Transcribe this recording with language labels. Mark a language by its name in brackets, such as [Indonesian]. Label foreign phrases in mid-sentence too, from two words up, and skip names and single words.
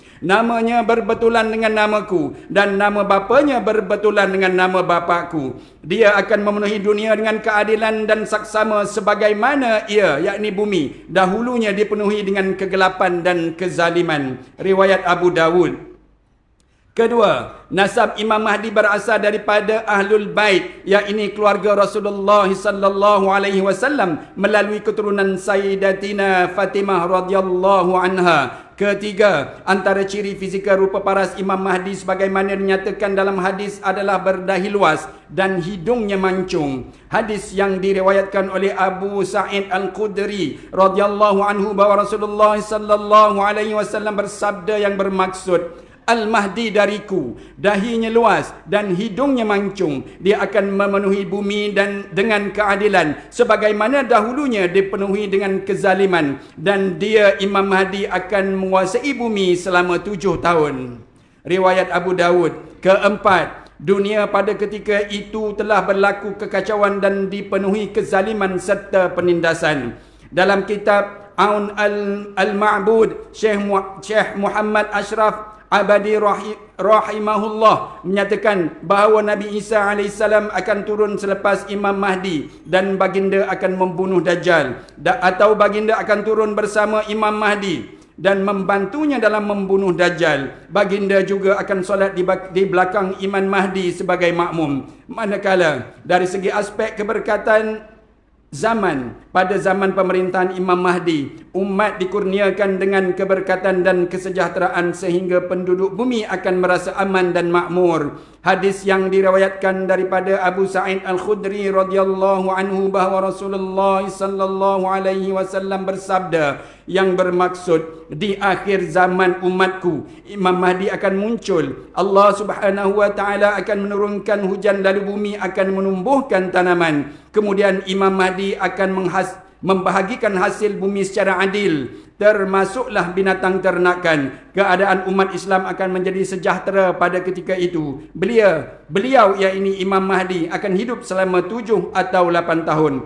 [Malay] Namanya berbetulan dengan namaku dan nama bapanya berbetulan dengan nama bapakku. Dia akan memenuhi dunia dengan keadilan dan saksama sebagaimana ia, yakni bumi, dahulunya dipenuhi dengan kegelapan dan kezaliman. Riwayat Abu Dawud. Kedua, nasab Imam Mahdi berasal daripada Ahlul Bait, yakni keluarga Rasulullah [Arabic] صلى الله عليه وسلم [Malay] melalui keturunan Sayyidatina Fatimah [Arabic] رضي الله عنها. [Malay] Ketiga, antara ciri fizikal rupa paras Imam Mahdi sebagaimana dinyatakan dalam hadis adalah berdahi luas dan hidungnya mancung. Hadis yang diriwayatkan oleh Abu Sa'id Al-Khudri [Arabic] رضي الله عنه [Malay] bahawa Rasulullah [Arabic] صلى الله عليه وسلم [Malay] bersabda yang bermaksud, Al-Mahdi dariku, dahinya luas dan hidungnya mancung. Dia akan memenuhi bumi dan dengan keadilan sebagaimana dahulunya dipenuhi dengan kezaliman, dan dia Imam Mahdi akan menguasai bumi selama 7 tahun. Riwayat Abu Dawud. Keempat, dunia pada ketika itu telah berlaku kekacauan dan dipenuhi kezaliman serta penindasan. Dalam kitab Aun Al-Ma'bud, Syekh Muhammad Ashraf Abadi rahimahullah menyatakan bahawa Nabi Isa AS akan turun selepas Imam Mahdi dan baginda akan membunuh Dajjal, atau baginda akan turun bersama Imam Mahdi dan membantunya dalam membunuh Dajjal. Baginda juga akan solat di belakang Imam Mahdi sebagai makmum. Manakala dari segi aspek keberkatan pada zaman pemerintahan Imam Mahdi, umat dikurniakan dengan keberkatan dan kesejahteraan sehingga penduduk bumi akan merasa aman dan makmur. Hadis yang diriwayatkan daripada Abu Sa'id Al-Khudri [Arabic] رضي الله عنه [Malay] bahawa Rasulullah [Arabic] صلى الله عليه وسلم [Malay] bersabda yang bermaksud, di akhir zaman umatku Imam Mahdi akan muncul. Allah [Arabic] سبحانه وتعالى [Malay] akan menurunkan hujan lalu bumi akan menumbuhkan tanaman. Kemudian Imam Mahdi akan membahagikan hasil bumi secara adil, termasuklah binatang ternakan. Keadaan umat Islam akan menjadi sejahtera pada ketika itu. Beliau yakni Imam Mahdi akan hidup selama 7 atau 8 tahun.